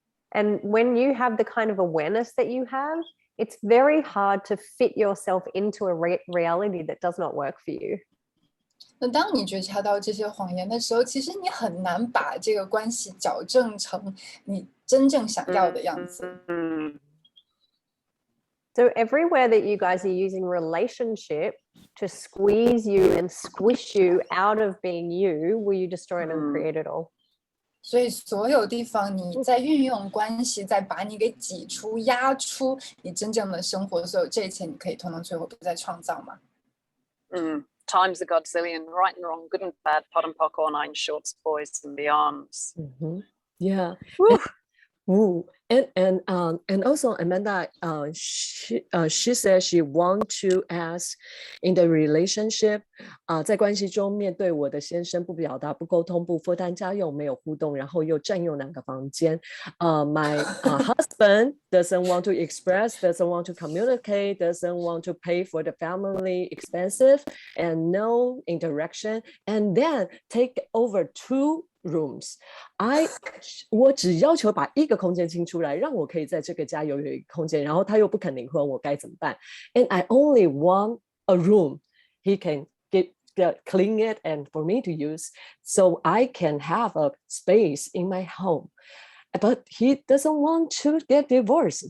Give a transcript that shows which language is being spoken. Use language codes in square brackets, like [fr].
[en] And when you have the kind of awareness that you have, it's very hard to fit yourself into a reality that does not work for you. [zh] 那当你觉察到这些谎言的时候，其实你很难把这个关系矫正成你真正想要的样子。 [en] So everywhere that you guys are using relationship to squeeze you and squish you out of being you, will you destroy and uncreate it all? [zh] 所以所有地方你在运用关系，在把你给挤出、压出你真正的生活，所有这一切你可以通通摧毁，不再创造吗 [en] ？Times a godzillion, right and wrong, good and bad, pot and pock, all nine shorts, boys and beyonds. Yeah. And also Amanda, she said she want to ask in the relationship, [zh] 在关系中面对我的先生不表达、不沟通、不负担家用、没有互动，然后又占用2个房间。 [en] My husband doesn't want to express, doesn't want to communicate, doesn't want to pay for the family expensive, and no interaction, and then take over 2 rooms. [zh] 我只要求把1个空间清出来，让我可以在这个家有一个空间，然后他又不肯离婚，我该怎么办？ [en] And I only want a room he can clean it and for me to use, so I can have a space in my home. But he doesn't want to get divorced.